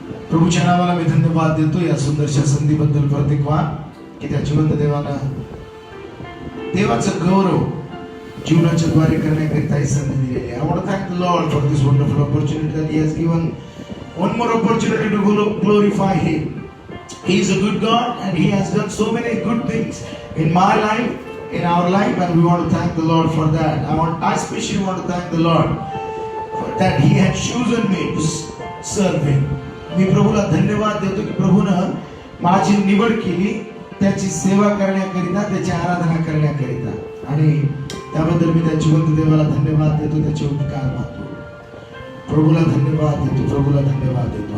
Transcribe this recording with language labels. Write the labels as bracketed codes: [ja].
[mr] प्रभूच्या नावाला मी धन्यवाद देतो या सुंदरशा संधीबद्दल प्रत्येकवार की त्या जिवंत देवाचं गौरव जीवनाच्या द्वारे करण्याकरिता ही संधी दिलेली आहे. [en] I want to thank the Lord for this wonderful opportunity that He has given. One more opportunity to glorify Him. He is a good God and He has done so many good things in my life, in our life, and we want to thank the Lord for that. I especially want to thank the Lord for that He had chosen me to serve Him. [mr] मी प्रभूला धन्यवाद देतो की प्रभूनं माझी निवड केली त्याची सेवा करण्याकरिता, त्याची आराधना करण्याकरिता, आणि त्याबद्दल मी त्या जिवंत देवाला धन्यवाद देतो, त्याचे उपकार मानतो. प्रभूला धन्यवाद देतो, प्रभूला धन्यवाद देतो.